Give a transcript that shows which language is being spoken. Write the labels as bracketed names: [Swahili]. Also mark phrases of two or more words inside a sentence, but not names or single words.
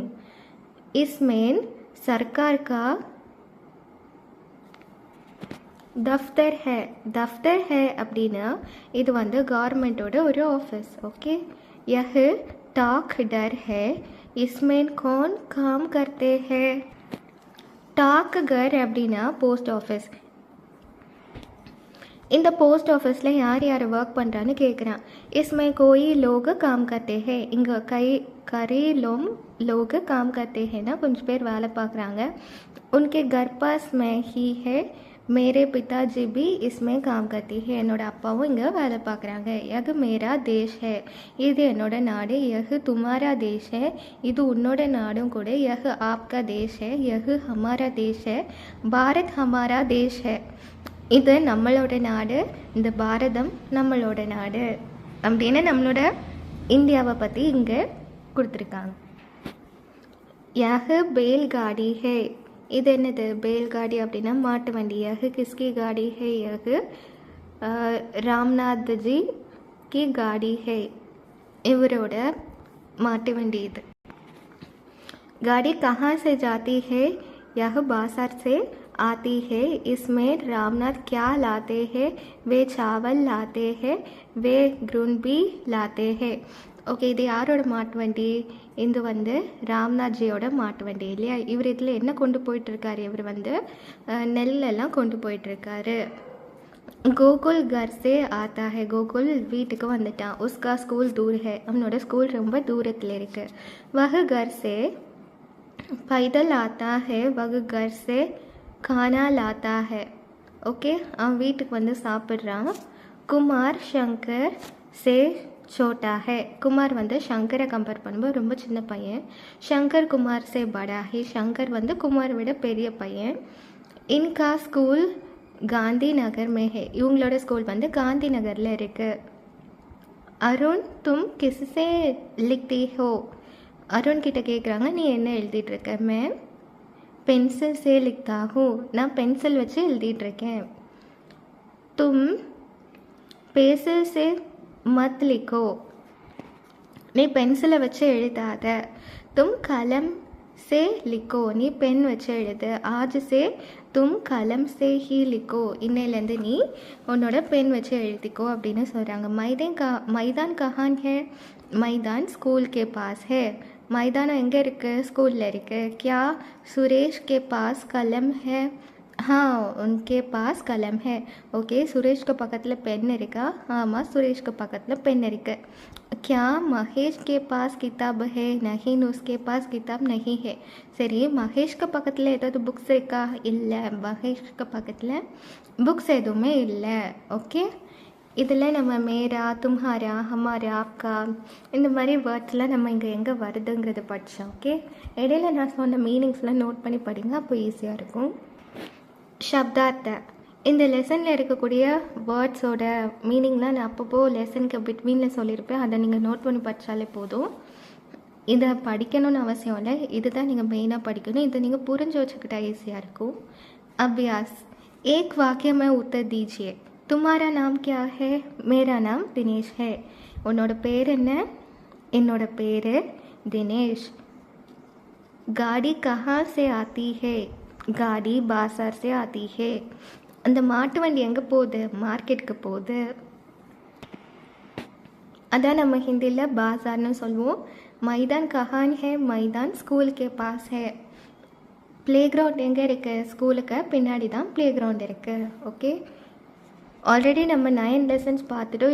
[Hindi] इसमें सरकार का दफ़्तर है. [Tamil] தஃப்தர் ஹே அப்படின்னா இது வந்து கார்மெண்ட்டோட ஒரு ஆஃபீஸ். [Hindi] ஓகே, यह डाक घर है, इसमें கौन काम करते हैं? डाक घर [Tamil] அப்படின்னா போஸ்ட் ஆஃபீஸ். இந்த போஸ்ட் ஆஃபீஸில் யார் யார் ஒர்க் பண்ணுறான்னு கேட்குறான். [Hindi] इसमें कोई लोग काम करते हैं. இங்கே कई लोग काम करते हैं ना, [Tamil] கொஞ்சம் பேர் வேலை பார்க்குறாங்க. [Hindi] उनके घर पास में ही है, मेरे पिताजी भी इसमें काम करते हैं. [Tamil] என்னோட அப்பாவும் இங்கே வேலை பார்க்குறாங்க. [Hindi] यह मेरा देश है, [Tamil] இது என்னோட நாடு. [Hindi] यह तुम्हारा देश है, [Tamil] இது உன்னோட நாடும் கூட. [Hindi] यह आपका देश है, यह हमारा देश है. भारत हमारा देश है, [Tamil] இது நம்மளோட நாடு. இந்த பாரதம் நம்மளோட நாடு அப்படின்னு நம்மளோட இந்தியாவை பற்றி இங்கே கொடுத்துருக்காங்க. [Hindi] यह बैल गाड़ी है, [Tamil] இது என்னது? [Hindi] बैल गाड़ी [Tamil] அப்படின்னா மாட்டு வண்டி. [Hindi] यह किसकी गाड़ी है? यह रामनाथ जी की गाड़ी है, [Tamil] இவரோட மாட்டு வண்டி இது. [Hindi] गाड़ी कहाँ से जाती है? यह बाजार से आती है. इसमें रामनाथ क्या लाते हैं? वे चावल लाते हैं, वे ग्रुन भी लाते हैं. [Tamil] ஓகே, இது யாரோட மாட்டு வண்டி? இது வந்து ராம்நாத்ஜியோட மாட்டு வண்டி இல்லையா? இவர் இதில் என்ன கொண்டு போயிட்டுருக்காரு? இவர் வந்து நெல்லெல்லாம் கொண்டு போயிட்டுருக்காரு. [Hindi] கோகுல் घर से आता है, [Tamil] கோகுல் வீட்டுக்கு வந்துட்டான். [Hindi] उसका स्कूल दूर है, [Tamil] அவனோட ஸ்கூல் ரொம்ப தூரத்தில் இருக்குது. [Hindi] वह घर से पैदल आता है, वह घर से खाना लाता है. [Tamil] ஓகே, அவன் வீட்டுக்கு வந்து சாப்பிட்றான். [Hindi] कुमार शंकर से छोटा है, [Tamil] குமார் வந்து சங்கரை கம்பேர் பண்ணும்போது ரொம்ப சின்ன பையன். [Hindi] शंकर कुमार से बड़ा है, [Tamil] சங்கர் வந்து குமார் விட பெரிய பையன். [Hindi] इनका स्कूल गांधी नगर में है, [Tamil] இவங்களோட ஸ்கூல் வந்து காந்தி நகரில் இருக்குது. [Hindi] अरुण तुम किससे लिखती हो, [Tamil] அருண் கிட்ட கேட்குறாங்க, நீ என்ன எழுதிட்டுருக்க? [Hindi] மேம் पेंसिल से लिखता हूँ, [Tamil] நான் பென்சில் வச்சு எழுதிட்டுருக்கேன். [Hindi] तुम पेंसिल से मत लिखो, [Tamil] நீ பென்சிலை வச்சு எழுதாத. [Hindi] तुम कलम से लिखो, [Tamil] நீ பென் வச்சு எழுது. [Hindi] आज से तुम कलम से ही लिखो, [Tamil] இன்னையிலேருந்து நீ உன்னோட பென் வச்சு எழுதிக்கோ அப்படின்னு சொல்கிறாங்க. [Hindi] मैदान कहाँ है? मैदान स्कूल के पास है. [Tamil] மைதானம் எங்கே இருக்குது? ஸ்கூலில் இருக்குது. [Hindi] क्या सुरेश के पास कलम है? हाँ, उनके पास कलम है. [Tamil] ஓகே, சுரேஷ்க்கு பக்கத்தில் பென் இருக்கா? ஆமாம், சுரேஷ்க்கு பக்கத்தில் பென் இருக்குது. [Hindi] क्या महेश के पास किताब है? नहीं, उसके पास किताब नहीं है. [Tamil] சரி, மகேஷ்க்கு பக்கத்தில் ஏதாவது புக்ஸ் இருக்கா? இல்லை, மகேஷ்க்கு பக்கத்தில் புக்ஸ் எதுவுமே இல்லை. ஓகே, இதில் நம்ம [Hindi] मेरा, तुम्हारा, हमारा, आपका [Tamil] இந்த மாதிரி வேர்ட்ஸ்லாம் நம்ம இங்கே எங்கே வருதுங்கிறது படித்தோம். ஓகே, இடையில நான் சொன்ன மீனிங்ஸ்லாம் நோட் பண்ணி படிங்க, அப்போ ஈஸியாக இருக்கும். சப்தார்த்த, இந்த லெசனில் இருக்கக்கூடிய வேர்ட்ஸோட மீனிங்லாம் நான் அப்பப்போ லெசனுக்கு பிட்வீனில் சொல்லியிருப்பேன். அதை நீங்கள் நோட் பண்ணி படித்தாலே போதும். இதை படிக்கணும்னு அவசியம் இல்லை, இதுதான் நீங்கள் மெயினாக படிக்கணும். இதை நீங்கள் புரிஞ்சு வச்சுக்கிட்டா ஈஸியாக இருக்கும். [Hindi] अभ्यास, एक वाक्य में उत्तर दीजिए. तुम्हारा नाम क्या है? मेरा नाम दिनेश है. [Tamil] உன்னோட பேர் என்ன? என்னோட பேர் தினேஷ். [Hindi] गाड़ी कहाँ से आती है? गाड़ी बाजार से आती है. [Tamil] அந்த மாட்டு வண்டி எங்கே போகுது? மார்க்கெட்டுக்கு போகுது. அதான் நம்ம ஹிந்தியில் பாசார்னு சொல்லுவோம். [Hindi] मैदान कहाँ है? मैदान स्कूल के पास है. [Tamil] ப்ளே கிரவுண்ட் எங்கே இருக்குது? ஸ்கூலுக்கு பின்னாடி தான் ப்ளே கிரவுண்ட் இருக்குது. ஓகே, ஆல்ரெடி நம்ம 9 லெசன்ஸ் பார்த்துட்டோம்.